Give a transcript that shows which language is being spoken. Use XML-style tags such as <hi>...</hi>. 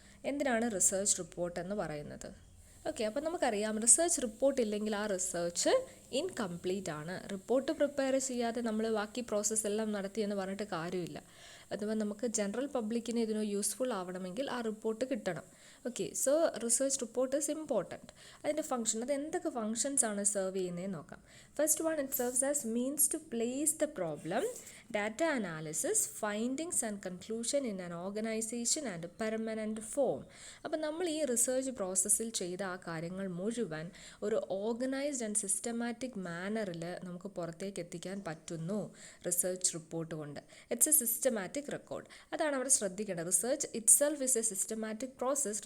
<ml>എന്തിനാണ് research report എന്ന് പറയുന്നത്? ഓക്കെ, അപ്പോൾ നമുക്കറിയാം, റിസർച്ച് റിപ്പോർട്ട് ഇല്ലെങ്കിൽ ആ റിസർച്ച് ഇൻകംപ്ലീറ്റ് ആണ്. റിപ്പോർട്ട് പ്രിപ്പയർ ചെയ്യാതെ നമ്മൾ ബാക്കി പ്രോസസ്സ് എല്ലാം നടത്തിയെന്ന് പറഞ്ഞിട്ട് കാര്യമില്ല. അതുപോലെ നമുക്ക് ജനറൽ പബ്ലിക്കിന് ഇതിന് യൂസ്ഫുൾ ആവണമെങ്കിൽ ആ റിപ്പോർട്ട് കിട്ടണം. Okay,</ml> <en>So research report is important.</en> <ml>അതിൻ്റെ ഫംഗ്ഷൻ, അത് എന്തൊക്കെ ഫങ്ഷൻസ് ആണ് സെർവ് ചെയ്യുന്നതെന്ന് നോക്കാം.</ml> <en>First one, it serves as means to place the problem, data analysis, findings and conclusion in an organization and permanent form.</en> <ml>അപ്പോൾ നമ്മൾ ഈ റിസർച്ച് പ്രോസസ്സിൽ ചെയ്ത ആ കാര്യങ്ങൾ മുഴുവൻ ഒരു ഓർഗനൈസ്ഡ് ആൻഡ് സിസ്റ്റമാറ്റിക് മാനറിൽ നമുക്ക് പുറത്തേക്ക് എത്തിക്കാൻ പറ്റുന്നു റിസർച്ച് റിപ്പോർട്ട് കൊണ്ട്.</ml> <en>It's a systematic record.</en> <ml>അതാണ് അവിടെ ശ്രദ്ധിക്കേണ്ടത്.</ml> <en>Research itself is a systematic process.</en>